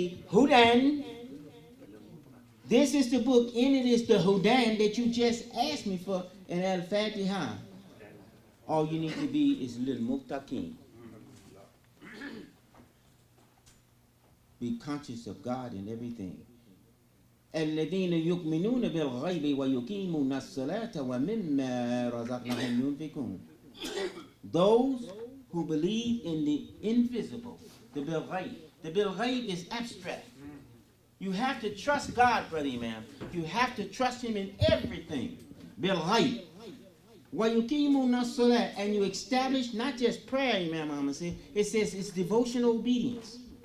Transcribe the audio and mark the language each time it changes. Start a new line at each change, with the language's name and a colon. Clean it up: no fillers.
English: Hudan. This is the book, and it is the Hudan that you just asked me for in Al-Fatiha. All you need to be is lil muttaqin. Be conscious of God in everything.
Arabic: الذين يؤمنون بالغيب ويقيمون الصلاة ومما رزقناهم ينفقون.
English: Those who believe in the invisible, the bilghayb. The bilghayb is abstract. You have to trust God, brother Imam. You have to trust Him in everything.
Arabic: Bilghayb. وَيُقِيمُونَ الصَّلَاةَ.
English: And you establish not just prayer, Imam Muhammad said. It says it's devotional obedience.